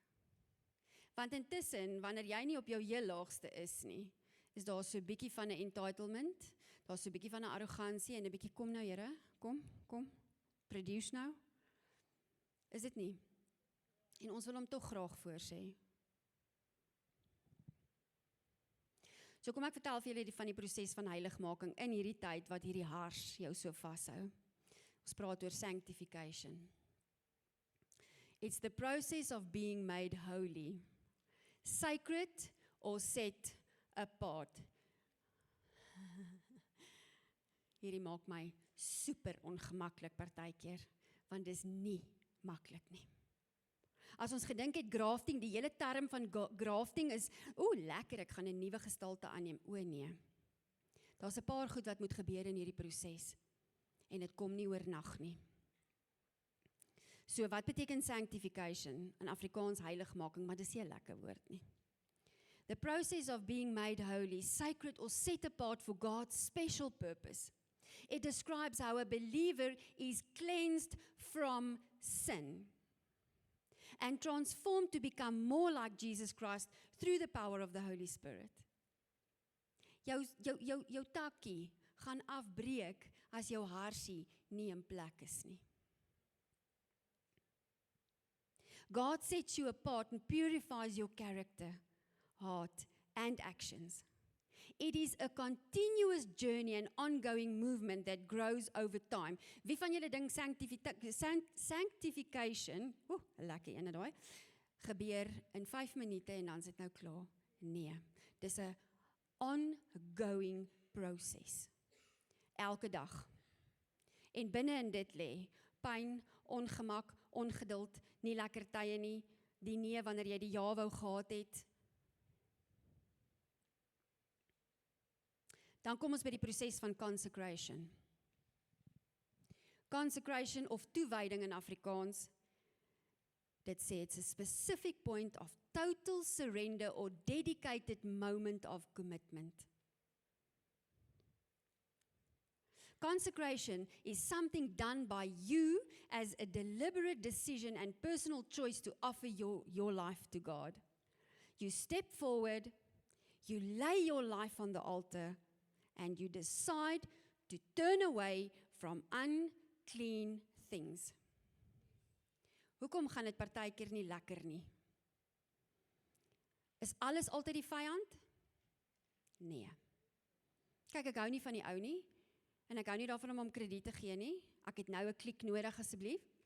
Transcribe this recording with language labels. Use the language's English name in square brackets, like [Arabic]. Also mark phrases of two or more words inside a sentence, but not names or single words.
[Afrikaans] Want intussen, wanneer jy nie op jou heel laagste is nie, is daar so 'n bietjie van 'n entitlement, daar so 'n bietjie van 'n arrogansie en 'n bietjie kom nou Here, kom, produce nou. Is dit nie? En ons wil hom tog graag voorsê. So kom ek vertel vir julle van die proses van heiligmaking in hierdie tyd wat hierdie hars jou so vashou. Ons praat oor sanctification. [English] It's the process of being made holy, sacred or set apart. [Afrikaans] Hierdie maak my super ongemaklik partykeer, want dis nie maklik nie. As ons gedink het grafting, die hele term van grafting is, lekker, ek gaan 'n nuwe gestalte aanneem. Nee. Daar's 'n paar goed wat moet gebeur in hierdie proses. En dit kom nie oornag nie. So wat beteken sanctification? In Afrikaans heiligmaking, maar dis nie 'n lekker woord nie. [English] The process of being made holy, sacred or set apart for God's special purpose. It describes how a believer is cleansed from sin and transformed to become more like Jesus Christ through the power of the Holy Spirit. [Afrikaans] Jou takkie gaan afbreek as jou harsie nie in plek is nie. [English] God sets you apart and purifies your character, heart, and actions. It is a continuous journey and ongoing movement that grows over time. [Afrikaans] Wie van julle dink sanctification, lekker ene daai, gebeur in 5 minute en dan is dit nou klaar. Nee, dis 'n ongoing proses. Elke dag. En binne in dit lê pyn, ongemak, ongeduld, nie lekker tye nie, die nee wanneer jy die ja wou gehad het. Dan kom ons by die proses van consecration. [English] Consecration [Afrikaans] of toewyding in Afrikaans, dit sê [English] it's a specific point of total surrender or dedicated moment of commitment. Consecration is something done by you as a deliberate decision and personal choice to offer your life to God. You step forward, you lay your life on the altar, and you decide to turn away from unclean things. [Afrikaans] Hoekom gaan dit partykeer nie lekker nie? Is alles altyd die vyand? Nee. Kyk, ek hou nie van die ou nie, en ek hou nie daarvan om hom krediet te gee nie. Ek het nou 'n klik nodig asseblief.